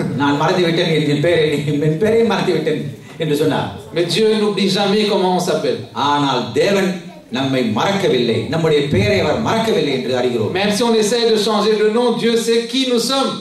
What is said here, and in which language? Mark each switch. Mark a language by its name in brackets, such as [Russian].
[Tamil] நான் மறந்து விட்டேன், என் பெயரை மறந்து விட்டேன் என்று சொன்னார். [French] Mais Dieu n'oublie jamais comment on s'appelle. [Tamil] ஆனால் தேவன் நம்மை மறக்கவில்லை, நம்முடைய பெயரை அவர் மறக்கவில்லை என்று அறிகிறோம். [French] Même si on essaie de changer de nom, Dieu sait qui nous sommes.